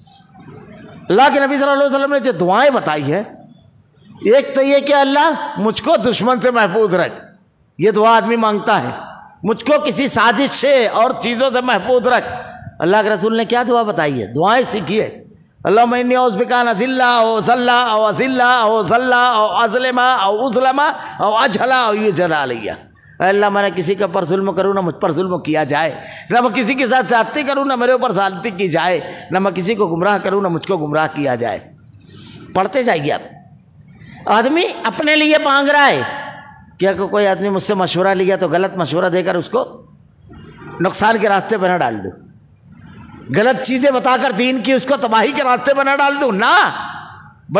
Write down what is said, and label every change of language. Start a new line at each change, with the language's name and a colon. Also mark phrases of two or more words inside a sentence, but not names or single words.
Urdu: اللہ کے نبی
Arabic: صلی اللہ علیہ وسلم
Urdu: نے جو دعائیں بتائی ہے، ایک تو یہ کہ اللہ مجھ کو دشمن سے محفوظ رکھ. یہ دعا آدمی مانگتا ہے، مجھ کو کسی سازش سے اور چیزوں سے محفوظ رکھ. اللہ کے رسول نے کیا دعا بتائی ہے؟ دعائیں سیکھیے.
Arabic: اللہم انی اعوذ بک ان اذل او ذل او اذل او ذل او اظلم او اظلم او اجہل او یجہل علی.
Urdu: اے اللہ میں نے کسی کے اوپر ظلم کروں نہ مجھ پر ظلم کیا جائے، نہ میں کسی کے ساتھ زیادتی کروں نہ میرے اوپر زیادتی کی جائے، نہ میں کسی کو گمراہ کروں نہ مجھ کو گمراہ کیا جائے. پڑھتے جائیے آپ. آدمی اپنے لیے مانگ رہا ہے. کیا کہ کوئی آدمی مجھ سے مشورہ لیا تو غلط مشورہ دے کر اس کو نقصان کے راستے پہ نہ ڈال دوں، غلط چیزیں بتا کر دین کی اس کو تباہی کے راستے پہ نہ ڈال دوں.